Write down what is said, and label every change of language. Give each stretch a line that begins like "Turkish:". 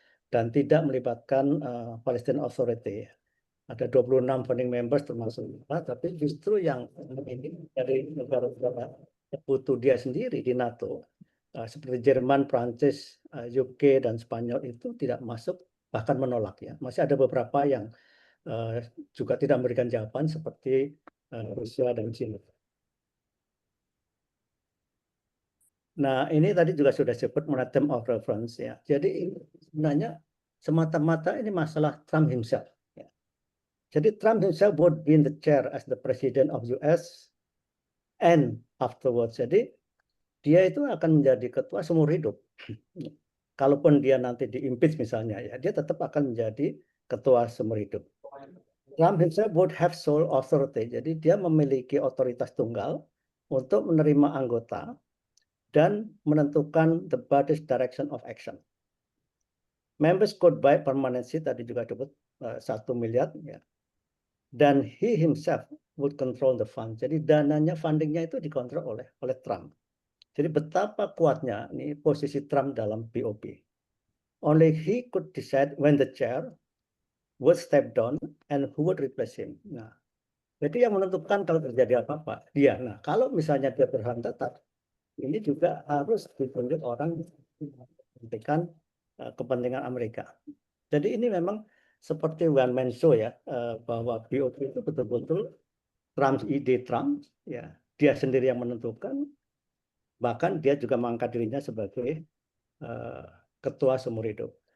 Indonesian: Dan tidak melibatkan Palestine Authority. Ada 26 founding members termasuk kita, tapi justru yang ini dari negara-negara sekutu dia sendiri di NATO, seperti Jerman, Prancis, UK, dan Spanyol itu tidak masuk, bahkan menolak ya. Masih ada beberapa yang juga tidak memberikan jawaban seperti Rusia dan China. Nah, ini tadi juga sudah disebut mengenai term of reference ya. Jadi sebenarnya semata-mata ini masalah Trump
English: himself.
Indonesian: Ya. Jadi
English: Trump himself would be in the chair as the president of US and afterwards.
Indonesian: Jadi dia itu akan menjadi ketua seumur hidup. Kalaupun dia nanti di-impeach misalnya ya, dia tetap akan menjadi ketua seumur hidup.
English: Trump himself would have sole authority.
Indonesian: Jadi dia memiliki otoritas tunggal untuk menerima anggota dan menentukan
English: the body's direction of action. Members could buy permanency,
Indonesian: tadi juga disebut 1 miliar. Ya. dan
English: he himself would control the fund.
Indonesian: Jadi dananya, fundingnya itu dikontrol oleh Trump. Jadi betapa kuatnya nih posisi Trump dalam BOP.
English: Only he could decide when the chair would step down and who would replace him.
Indonesian: Nah, jadi yang menentukan kalau terjadi apa-apa dia. Nah, kalau misalnya dia berhak tetap, ini juga harus ditunjuk orang yang menentukan kepentingan Amerika. Jadi ini memang seperti
English: one man show
Indonesian: ya, bahwa BOP itu betul-betul Trump, ide Trump, ya dia sendiri yang menentukan, bahkan dia juga mengangkat dirinya sebagai ketua seumur hidup.